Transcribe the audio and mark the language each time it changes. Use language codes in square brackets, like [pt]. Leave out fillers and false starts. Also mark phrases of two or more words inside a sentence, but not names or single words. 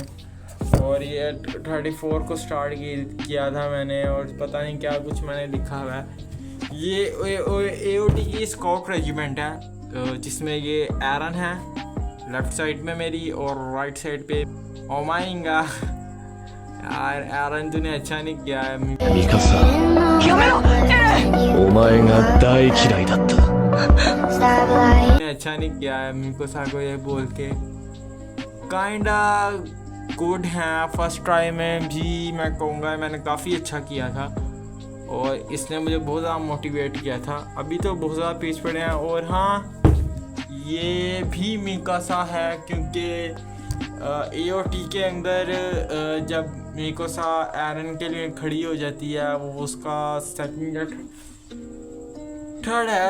[hi] और ये 34 को स्टार्ट किया था मैंने, और पता नहीं क्या कुछ मैंने लिखा हुआ है। ये AOT की [en] scout regiment [hi] है जिसमें ये एरन है [en] left side [hi] में मेरी, और [en] right side [hi] पे ओमाइंगा। यार एरन तूने अच्छा नहीं किया है। मिकासा, [ja] お前が大嫌いだった。 [hi] अच्छा नहीं किया है मिकासा को ये बोल के। [en] kinda good [hi] हैं। [en] first try [hi] में भी मैं कहूँगा मैंने काफ़ी अच्छा किया था, और इसने मुझे बहुत ज़्यादा मोटिवेट किया था। अभी तो बहुत ज़्यादा पेज पड़े हैं। और हाँ ये भी मिकासा है क्योंकि AOT के अंदर जब मिकासा एरन के लिए खड़ी हो जाती है, वो उसका [en] second third [hi] है।